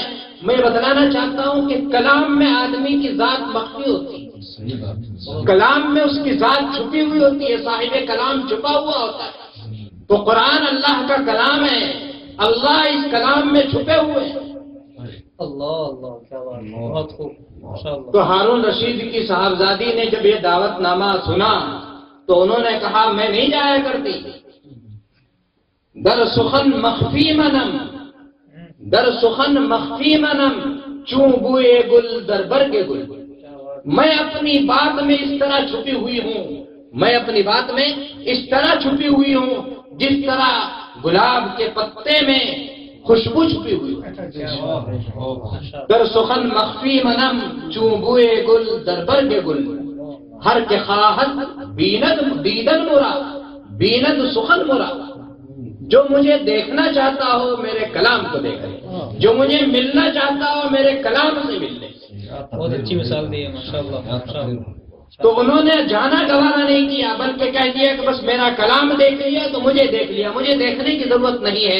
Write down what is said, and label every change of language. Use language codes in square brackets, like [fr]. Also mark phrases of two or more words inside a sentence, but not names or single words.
[ur] میں بتلانا چاہتا ہوں کہ کلام میں آدمی کی ذات مخفی ہوتی ہے، کلام میں اس کی ذات چھپی ہوئی ہوتی ہے، صاحب کلام چھپا ہوا ہوتا ہے۔ تو قرآن اللہ کا کلام ہے، اللہ اس کلام میں چھپے ہوئے ہیں۔ اللہ اللہ کیا بات، بہت خوب ماشاءاللہ۔ تو ہارون رشید کی صاحبزادی نے جب یہ دعوت نامہ سنا تو انہوں نے کہا میں نہیں جایا کرتی، [fa] در سخن مخفی منم، در سخن مخفی منم، چوں بوئے گل در برگ گل۔ [ur] میں اپنی بات میں اس طرح چھپی ہوئی ہوں، میں اپنی بات میں اس طرح چھپی ہوئی ہوں جس طرح گلاب کے پتے میں خوشبو چھپی ہوئی ہوں۔ [fa] در سخن مخفی منم، چوں بوئے گل در برگ گل، ہر کے خواہد بیند دیدن مرا، بیند سخن مرا۔ [ur] جو مجھے دیکھنا چاہتا ہو میرے کلام کو دیکھے، جو مجھے ملنا چاہتا ہو میرے کلام سے مل لے۔ بہت اچھی مثال دی ہے ماشاءاللہ ماشاءاللہ۔ تو انہوں نے جانا گوارا نہیں کیا بلکہ کہہ دیا کہ بس میرا کلام دیکھ لیا تو مجھے دیکھ لیا، مجھے دیکھنے کی ضرورت نہیں ہے۔